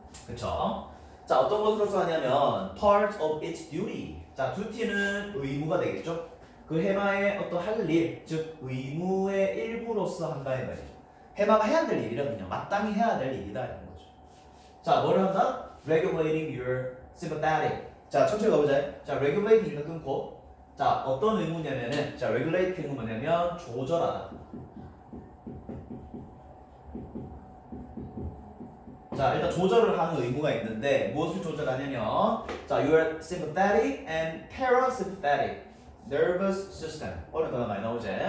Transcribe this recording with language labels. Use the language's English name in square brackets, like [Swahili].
[Korean] 그쵸? 자, 어떤 것으로서 하냐면 [English] part of its duty. [Korean] 자, duty는 의무가 되겠죠? 그 해마의 어떤 할 일, 즉 의무의 일부로서 한다 이 말이죠. 해마가 해야 될 일이라면요, 마땅히 해야 될 일이다 이런 거죠. 자, 뭐를 한다? [English] regulating your sympathetic. [Korean] 자, 천천히 가보자. 자, regulating 일단 끊고. 자, 어떤 의무냐면은, 자, regulating은 뭐냐면 조절하다. 자, 일단 조절을 하는 의무가 있는데 무엇을 조절하냐면, 자, [English] your sympathetic and parasympathetic nervous system. [Korean] 어려운 단어 많이 나오지?